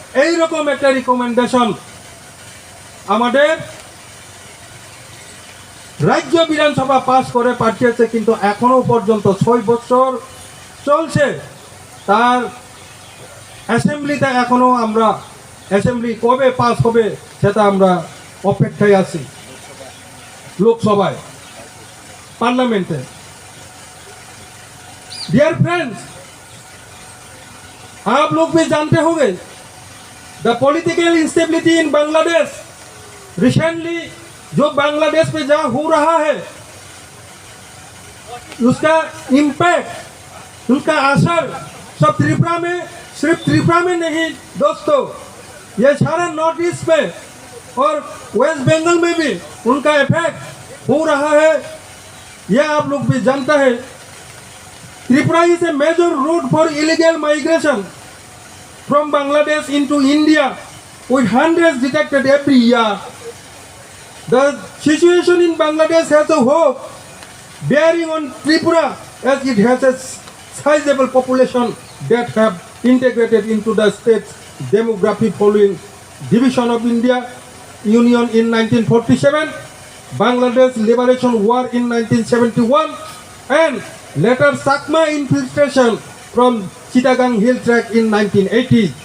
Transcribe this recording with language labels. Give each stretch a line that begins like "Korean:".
Bangla: এইরকম একটা রিকমেন্ডেশন আমাদের রাজ্য বিধানসভা পাস করে পাঠিয়েছে, কিন্তু এখনো পর্যন্ত 6 বছর চলছে, তার অ্যাসেম্বলিতে এখনো আমরা অ্যাসেম্বলি কবে পাস হবে সেটা আমরা অপেক্ষায় আছি, লোকসভায়, পার্লামেন্টে।
Hindi: डियर फ्रेंड्स, आप लोग भी जानते होंगे
English: the political instability in Bangladesh recently
Hindi: जो बांग्लादेश पे जहाँ हो रहा है उसका इम्पैक्ट, उसका असर सब त्रिपुरा में, सिर्फ त्रिपुरा में नहीं दोस्तों, ये सारा नॉर्थ ईस्ट पे और वेस्ट बंगाल में भी उनका इफेक्ट हो रहा है। यह आप लोग भी जानता है।
English: Tripura is a major route for illegal migration from Bangladesh into India with hundreds detected every year. The situation in Bangladesh has a whole bearing on Tripura as it has a sizable population that have integrated into the state's demography following division of India Union in 1947, Bangladesh Liberation War in 1971, and later Sakma infiltration from Chittagong Hill Track in 1980.